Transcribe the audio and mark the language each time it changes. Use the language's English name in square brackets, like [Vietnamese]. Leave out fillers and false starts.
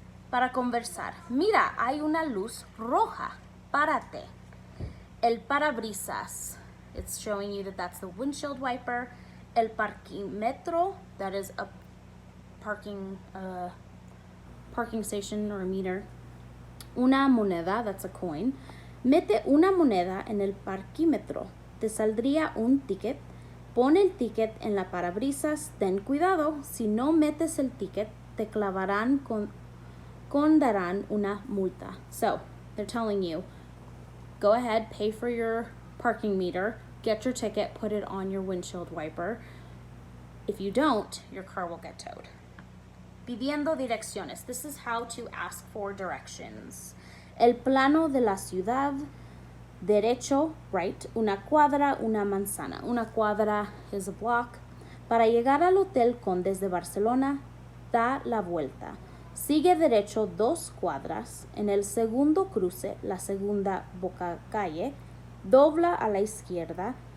[Spanish] Para conversar. Mira, hay una luz roja. Párate. El parabrisas. [English] It's showing you that that's the windshield wiper. [Spanish] El parquímetro. [English] That is a parking station or a meter. [Spanish] Una moneda. [English] That's a coin. [Spanish] Mete una moneda en el parquímetro. Te saldría un ticket. Pon el ticket en la parabrisas. Ten cuidado. Si no metes el ticket, te clavarán darán una multa. [English] So they're telling you, go ahead, pay for your parking meter, get your ticket, put it on your windshield wiper. If you don't, your car will get towed. [Spanish] Pidiendo direcciones. [English] This is how to ask for directions. [Spanish] El plano de la ciudad. Derecho, right, una cuadra, una manzana. Una cuadra [English] is a block. [Spanish] Para llegar al Hotel Condes de Barcelona, da la vuelta. Sigue derecho 2 cuadras. En el segundo cruce, la segunda boca calle, dobla a la izquierda.